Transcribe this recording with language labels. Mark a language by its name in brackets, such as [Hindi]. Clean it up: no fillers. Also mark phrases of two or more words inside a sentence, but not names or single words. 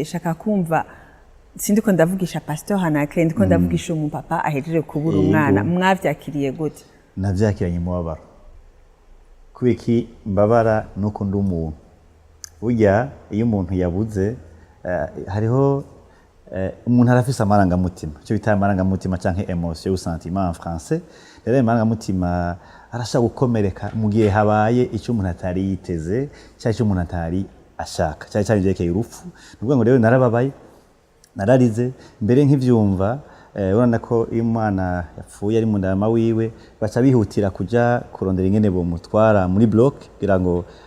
[Rundi] Shaka kumva sindiko ndavugisha Pasteur Anaclet, ndiko ndavugisha umupapa ahejeje kubura umwana. Mwavyakiriye gute? Navyakiranye umubabaro. kubiki mbabara nuko ndi umuntu burya iyo umuntu yabuze hariho umuntu arafise amarangamutima icyo bita amarangamutima canke [French] emotion ou sentiment en français [Rundi] rero amarangamutima arashaka gukomereka mu gihe habaye icyo umuntu atari yiteze cyangwa icyo umuntu atari ashaka cyangwa cyari jerekeye urupfu nubwo ngo rero narababaye nararize mbere nk'ivyumva urabona ko iyo umwana yapfuye ari mu ndama wiwe baca bihutira kuja kurondera ingene bomutwara muri bloc kugira ngo